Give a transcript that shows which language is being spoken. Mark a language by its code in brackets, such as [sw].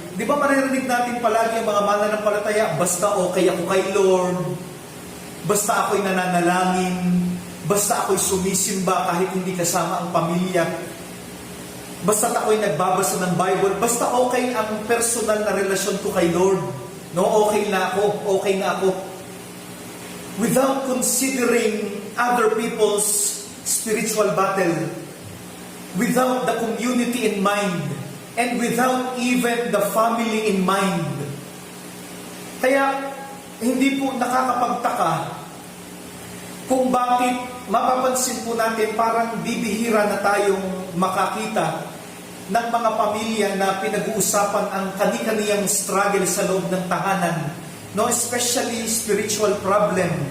[tl] Di ba maririnig natin palagi ang mga mananampalataya, basta okay ako kay Lord, basta ako'y nananalangin, basta ako'y sumisimba kahit hindi kasama ang pamilya, basta ako'y nagbabasa ng Bible, basta okay ang personal na relasyon ko kay Lord. No, okay na ako. [en] Without considering other people's spiritual battle, without the community in mind, and without even the family in mind. [tl] Kaya, hindi po nakakapagtaka kung bakit mapapansin po natin parang bibihira na tayong makakita ng mga pamilya na pinag-uusapan ang kani-kaniyang struggle sa loob ng tahanan, no, [en] especially spiritual problem.